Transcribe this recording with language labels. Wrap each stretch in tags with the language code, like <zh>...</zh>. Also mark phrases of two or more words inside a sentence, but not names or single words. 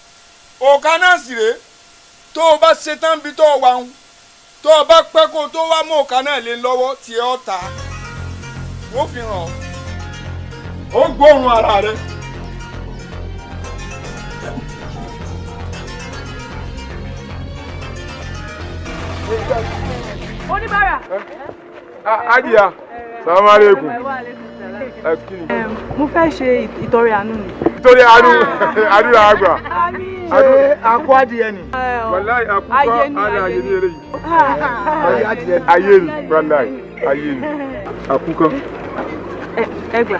<yo>òkà náà sì rèé tó o bá ṣe tán bí tó o wà ń tó o bá pẹ́ kó o tó wá mú òkà náà lé lọ́wọ́ tí ẹ ọ́ ta ó fi hàn ó gbóòórùn ara rẹ. Oníbàárà.</yo> <ar>Ajiya, السلام عليكم.</ar> <yo>Mo fẹ́ ṣe ìtọrẹ àánú ni. Ìtọrẹ àánú àdúrà àgbà. Ṣé akọ adìyẹ ni? Wàláì àkùkọ àlà ayé ní eré yìí. Ayé ni, wàláì ayé ni. Àkùkọ. Ẹgbà.</yo>